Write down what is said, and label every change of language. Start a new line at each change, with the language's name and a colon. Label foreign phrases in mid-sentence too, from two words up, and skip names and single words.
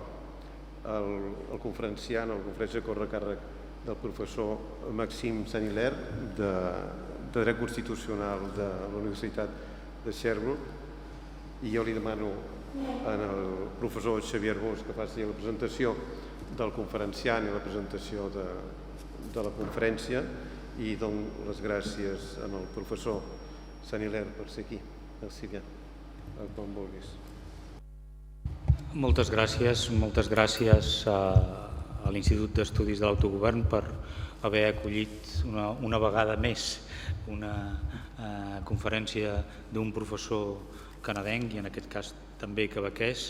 Catalan: El conferenciant, la conferència corre a càrrec del professor Maxime Saint-Hilaire de Dret Constitucional de la Universitat de Sherbrooke, i jo li demano al professor Xavier Arbós que faci la presentació del conferenciant i la presentació de la conferència, i dono les gràcies al professor Saint-Hilaire per ser aquí.
French: Merci bien.
Catalan: Quan vulguis. Moltes gràcies a l'Institut d'Estudis de l'Autogovern per haver acollit una vegada més una conferència d'un professor canadenc i en aquest cas també quebequès.